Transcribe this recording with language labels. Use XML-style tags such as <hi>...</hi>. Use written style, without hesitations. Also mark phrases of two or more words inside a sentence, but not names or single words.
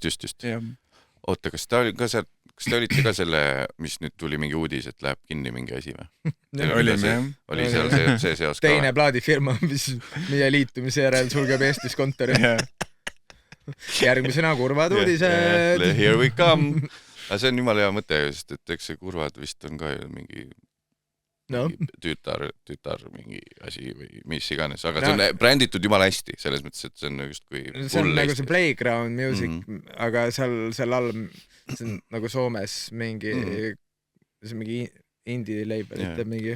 <et>Oota, kas te olite ka selle, mis nüüd tuli mingi uudis, et läheb kinni mingi asi või? Olime, oli seal see seos ka? Teine plaadifirma, meie liitumise järel sulgeb Eestis kontori. Järgmisena kurvad uudised.</et> <en>Here we come.</en> <et>Aga see on jumala hea mõte, sest et eks see kurvad vist on ka mingi tütar mingi asi või mis iganes, aga see on bränditud jumala hästi, selles mõttes, et see on just kui see on nagu see Playground Music, aga seal all see on nagu Soomes mingi</et> <en>indie label,</en> <et>et mingi</et>